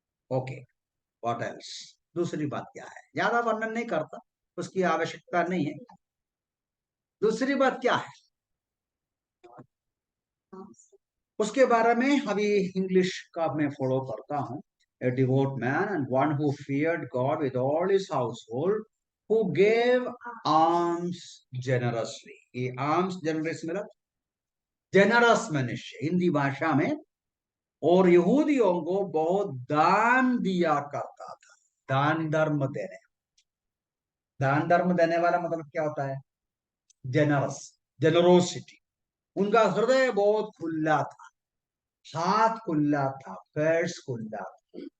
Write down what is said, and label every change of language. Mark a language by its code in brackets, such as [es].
[hi] Okay, what else? दूसरी बात क्या है? ज्यादा वर्णन नहीं करता, उसकी आवश्यकता नहीं है। दूसरी बात क्या है उसके बारे में अभी इंग्लिश का मैं फॉलो करता हूं। [en] A devout man and one who feared God with all his household, who gave alms generously. [hi] ये alms generous मतलब generous मनुष्य हिंदी भाषा में, और यहूदियों को बहुत दान दिया करता था। दान धर्म देने वाला मतलब क्या होता है? Generous, generosity. उनका हृदय बहुत खुला था, हाथ खुला था, पर्स खुला था।